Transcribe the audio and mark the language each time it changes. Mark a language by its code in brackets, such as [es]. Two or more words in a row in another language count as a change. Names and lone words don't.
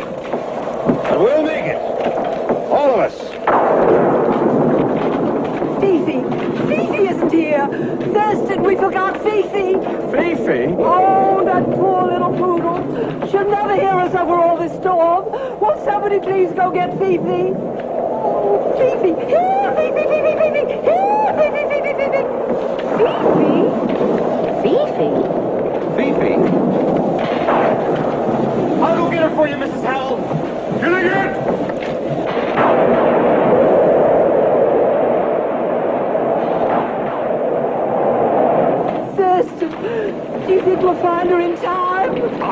[en] But we'll make it. All of us. Fifi isn't here. Thurston, we forgot Fifi. Fifi? Oh, that poor little poodle. She'll never hear us over all this storm. Will somebody please go get Fifi? Oh, Fifi. Here, Fifi. Here, Fifi. Fifi? Fifi. I'll go get her for you, Mrs. Howell. Gilligan! Thurston, do you think we'll find her in time?